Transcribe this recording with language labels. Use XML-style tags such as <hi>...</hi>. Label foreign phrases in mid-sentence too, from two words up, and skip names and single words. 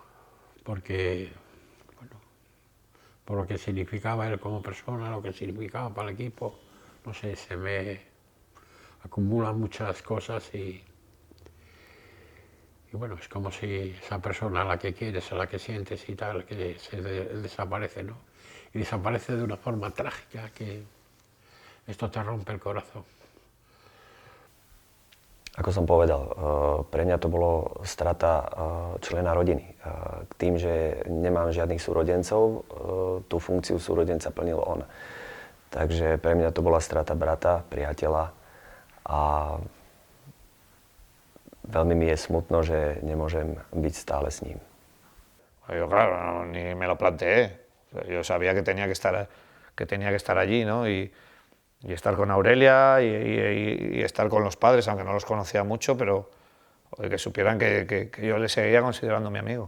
<es>Porque, bueno, por lo que significaba él como persona, lo que significaba para el equipo, no sé, se me acumulan muchas cosas y bueno, es como si esa persona a la que quieres, a la que sientes y tal, que desaparece, ¿no? Y desaparece de una forma trágica que esto te rompe el corazón.</es> <sk>Ako som povedal, pre mňa to bolo strata člena rodiny. K tým, že nemám žiadnych súrodencov, tú funkciu súrodenca plnil on. Takže pre mňa to bola strata brata, priateľa a veľmi mi je smutno, že nemôžem byť stále s ním.</sk> <es>Yo, claro, ni me lo planteé. Yo sabía que tenía que estar allí, ¿no? Y estar con Aurelia y estar con los padres, aunque no los conocía mucho, pero que supieran que yo les seguía considerando mi amigo.</es>